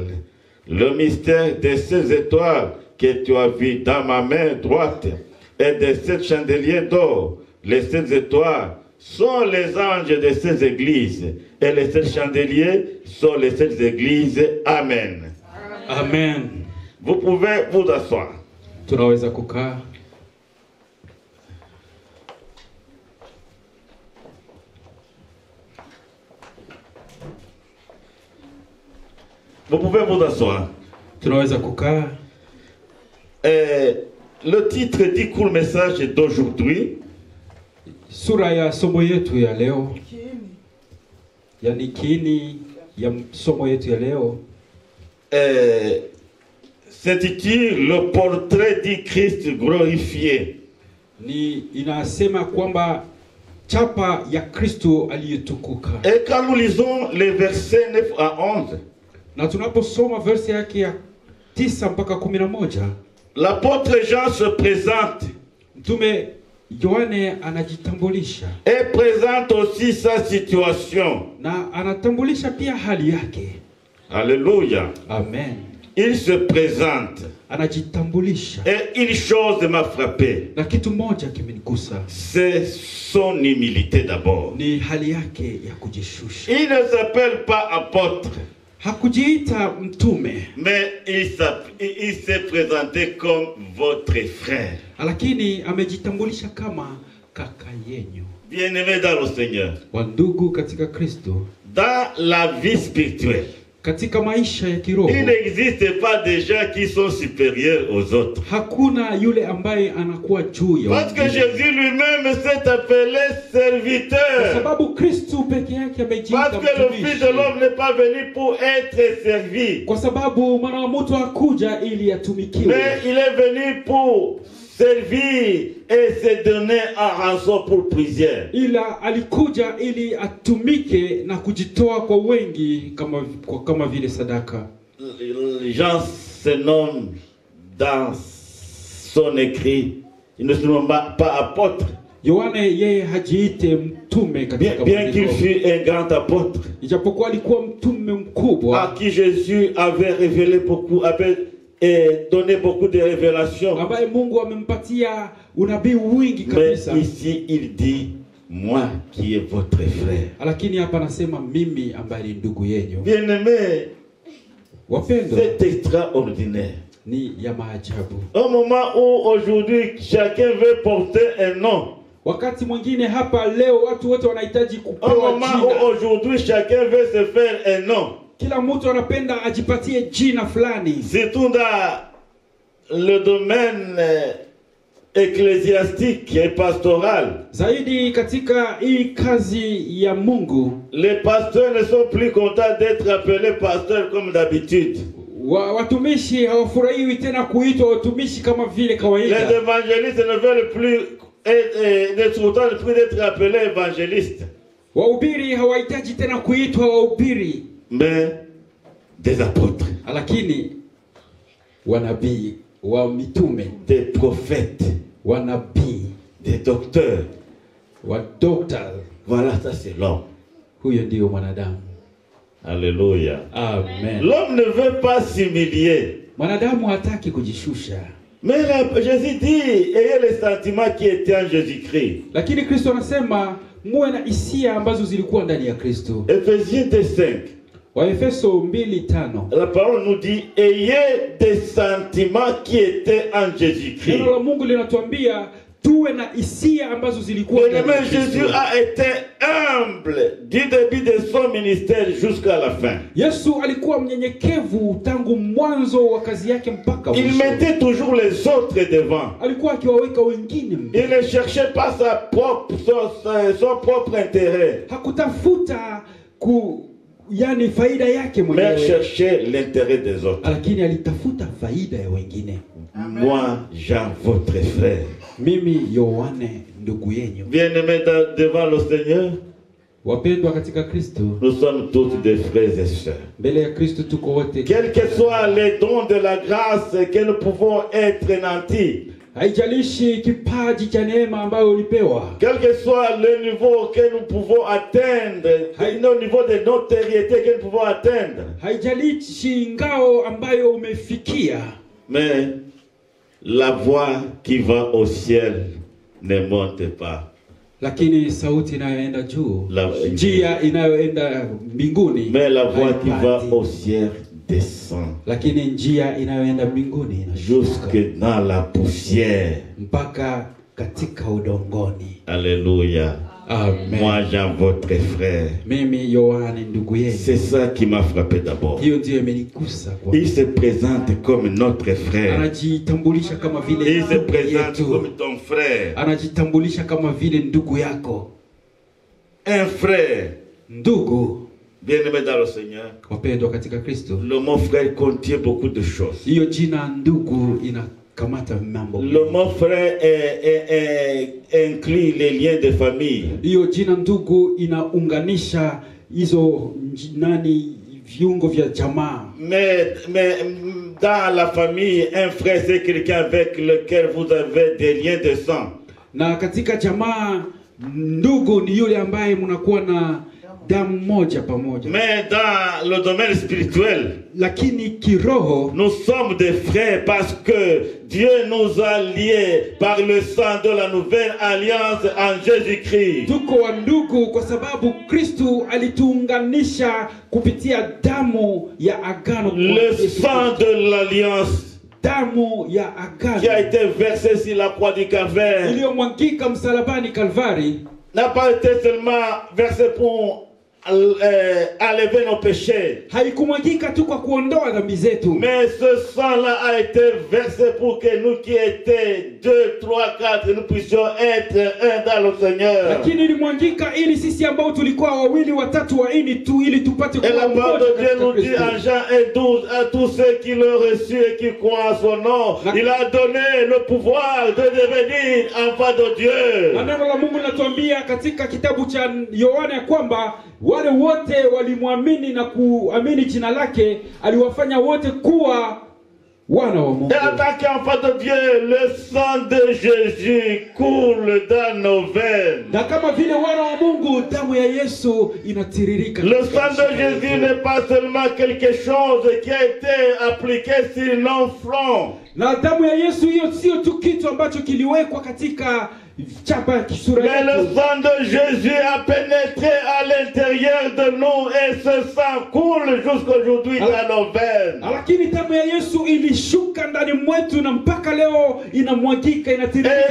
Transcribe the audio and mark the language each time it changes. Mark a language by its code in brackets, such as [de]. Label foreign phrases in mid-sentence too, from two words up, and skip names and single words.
[fr] Le mystère de ces étoiles que tu as vues dans ma main droite, et de 7 chandeliers d'or. Les 7 étoiles sont les anges de ces églises, et les 7 chandeliers sont les 7 églises. Amen. Amen. Vous pouvez vous asseoir. [sw] Tunaweza kukaa. [fr] Vous pouvez vous asseoir. [sw] Tunaweza kukaa. [fr] Le titre du court message d'aujourd'hui, [sw] Sura ya somo yetu ya leo, yani kiini ya somo yetu ya leo, [fr] s'intitule Le portrait du Christ glorifié. [sw] ni inasema kwamba chapa ya Kristo aliyetukuka. [fr] Et quand nous lisons les versets 9 à 11, [sw] Na tunaposoma verse yake ya 9 mpaka 11, [fr] l'apôtre Jean se présente [sw] Mtume Yohane anajitambulisha [fr] et présente aussi sa situation. [sw] na anatambulisha pia hali yake. [fr] Alléluia. [sw] Amen. [fr] Il se présente. [sw] Anajitambulisha. [fr] Et une chose m'a frappé, [sw] Na kitu moja kimenigusa. [fr] c'est son humilité d'abord. [sw] Ni hali yake ya kujishusha. [fr] Il ne s'appelle pas apôtre, [sw] Hakujiita mtume, [fr] mais il s'est présenté comme votre frère. [sw] lakini amejitambulisha kama kaka yenyu. [fr] Bien-aimé dans le Seigneur, [sw] Wandugu katika Kristo, [fr] dans la vie spirituelle, [sw] katika maisha ya kiroho, [fr] il n'existe pas des gens qui sont supérieurs aux autres. [sw] hakuna yule ambaye anakuwa juu ya [fr] Parce que [sw] wengine. [fr] Jésus lui-même s'est appelé [sw] Kwa [fr] serviteur. [sw] sababu Kristo peke yake amejiita [fr] Parce que le Fils de [sw] mtumishi. [fr] l'homme n'est pas venu pour être servi, [sw] Kwa sababu mwana wa mtu hakuja ili atumikiwe, [fr] mais il est venu pour servir et se donner en rançon pour plusieurs. [sw] ila alikuja ili atumike na kujitoa kwa wengi kama vile sadaka. [fr] Jean se nomme dans son écrit, il ne se nomme pas apôtre, [sw] Yohane yeye hajiite mtume katika [fr] bien qu'il [sw] maandiko. [fr] fût un grand apôtre, [sw] Ijapokuwa alikuwa mtume mkubwa [fr] à qui Jésus avait révélé beaucoup, avait donné beaucoup de révélations. [sw] ambaye Mungu amempatia unabii wingi [fr] Mais [sw] kabisa. [fr] ici, il dit, moi qui est votre frère. [sw] Lakini hapa anasema mimi ambaye ni ndugu yenu. [fr] Bien-aimé, [sw] Wapendwa, [fr] c'est extraordinaire. [sw] ni ya maajabu. [fr] Au moment où aujourd'hui chacun veut porter un nom, [sw] Wakati mwingine hapa leo watu wote wanahitaji [fr] au [sw] kupewa [fr] moment où [sw] jina. [fr] aujourd'hui chacun veut se faire un nom, [sw] Kila mtu anapenda ajipatie jina fulani. [fr] surtout dans le domaine ecclésiastique et pastoral. [sw] Zaidi katika hii kazi ya Mungu, [fr] Les pasteurs ne sont plus contents d'être appelés pasteurs comme d'habitude. [sw] watumishi hawafurahiwi tena kuitwa watumishi kama vile [fr] Les [sw] kawaida. [fr] évangélistes ne veulent plus ne plus d'être appelés évangélistes, [sw] Wahubiri hawahitaji tena kuitwa wahubiri, [fr] mais des apôtres, [sw] lakini wanabii, wa mitume, [fr] des prophètes, [sw] wanabii, [fr] des docteurs. [sw] wa doctor. [fr] Voilà, ça c'est l'homme. [sw] Huyo ndio mwanadamu. [fr] Alléluia. [sw] Amen. [fr] L'homme ne veut pas s'humilier. [sw] Mwanadamu hataki kujishusha. [fr] Mais Jésus dit, ayez les sentiments qui étaient en Jésus-Christ. [sw] Lakini Kristo anasema muwe na hisia ambazo zilikuwa ndani ya Kristo. [fr] Ephésiens 2:5. [sw] Waefeso 2:5. [fr] La parole nous dit, ayez des sentiments qui étaient en Jésus-Christ. [sw] Neno la Mungu linatuambia tuwe na hisia ambazo zilikuwa ndani ya [fr] Mais Jésus [sw] Kristo. [fr] a été humble du début de son ministère jusqu'à la fin. [sw] Yesu alikuwa mnyenyekevu tangu mwanzo wa kazi yake mpaka [fr] Il [sw] mwisho. [fr] mettait toujours les autres devant. [sw] Alikuwa akiwaweka wengine mbele. [fr] Il ne cherchait pas son propre intérêt, [sw] Hakutafuta yani faida yake [fr] mais [sw] mwenyewe, [fr] cherchait l'intérêt des autres. [sw] lakini alitafuta faida ya wengine. [fr] Moi, Jean, votre frère. [sw] Mimi Yohane ndugu yenu. [fr] Bien-aimés devant le Seigneur, [sw] Wapendwa katika Kristo, [fr] nous sommes tous des frères et sœurs. [sw] mbele ya Kristo tuko wote. [fr] Quels que soient les dons de la grâce que nous pouvons être nantis, [sw] Haijalishi kipaji cha neema ambayo ulipewa. [fr] quel que soit le niveau que nous pouvons atteindre, le niveau de notoriété que nous pouvons atteindre, [sw] Haijalishi ngao ambayo umefikia. [fr] mais la voix qui va au ciel ne monte pas. [sw] Lakini sauti inayoenda juu, [fr] La- [sw] njia inayoenda mbinguni, [fr] Mais la voix qui va [sw] haipati. [fr] au ciel descend [sw] Lakini njia inayoenda mbinguni inashuka [fr] jusque dans la poussière. [sw] mpaka katika udongoni. [fr] Alléluia. [sw] Amen. [fr] Moi, Jean, votre frère. [sw] Mimi Yohane ndugu [fr] C'est [sw] yenu. [fr] ça qui m'a frappé d'abord. [sw] Hiyo ndiyo imenigusa kwa. [fr] Il se présente comme notre frère. [sw] Anajitambulisha kama vile [fr] Il se [sw] ndugu [fr] présente [sw] yetu. [fr] comme ton frère. [sw] Anajitambulisha kama vile ndugu yako. [fr] Un frère. [sw] Ndugu [fr] Bien-aimé dans le Seigneur. [sw] wapendwa katika Kristo, [fr] Le mot frère contient beaucoup de choses. [sw] hiyo jina ndugu inakamata mambo. [fr] Le mot frère inclut les liens de famille. [sw] Hiyo jina ndugu inaunganisha hizo viungo vya jamaa. [fr] Mais dans la famille, un frère, c'est quelqu'un avec lequel vous avez des liens de sang. [sw] Na katika jamaa ndugu ni yule ambaye mnakuwa na damu moja pamoja. [fr] Mais dans le domaine spirituel, [sw] Lakini kiroho [fr] nous sommes des frères parce que Dieu nous a liés par le sang de la nouvelle alliance en Jésus-Christ. [sw] tuko wa ndugu kwa sababu Kristo alituunganisha kupitia damu ya agano. [fr] Le sang de l'alliance [sw] Damu ya [fr] qui a [sw] agano [fr] été versé sur la croix du Calvaire [sw] iliyomwagika msalabani Kalvari [fr] n'a pas été seulement versé pour enlever nos péchés. [sw] haikumwagika tu kwa kuondoa dhambi zetu, [fr] Mais ce sang-là a été versé pour que nous qui étions 2, 3, 4, nous puissions être un dans le Seigneur. [sw] lakini ilimwagika ili sisi ambao tulikuwa wawili watatu waini tu ili tupate [fr] Et [sw] kuwa [fr] la parole [sw] mmoja [fr] de Dieu [sw] katika [fr] nous dit [sw] Kristo. [fr] en Jean 1:12, à tous ceux qui l'ont reçu et qui croient en son nom, il a donné le pouvoir de devenir enfant de [sw] Na [fr] Dieu. [sw] neno la Mungu linatuambia katika kitabu cha Yohana ya kwamba wale wote walimwamini na kuamini jina lake aliwafanya wote kuwa wana wa Mungu. [fr] Et en tant qu'enfant de Dieu, le sang de Jésus coule dans nos veines. [sw] Na kama vile wana wa Mungu, damu ya Yesu inatiririka. [fr] Le sang de Jésus n'est pas seulement quelque chose qui a été appliqué sur nos fronts. [sw] Na damu ya Yesu hiyo sio tu kitu ambacho kiliwekwa katika chapa ya kisura [fr] Mais le [sw] yetu. [fr] sang de Jésus a pénétré à l'intérieur de nous et ce sang coule jusqu'aujourd'hui dans nos veines. [sw] Lakini damu ya Yesu ilishuka ndani mwetu na mpaka leo inamwagika, inatiririka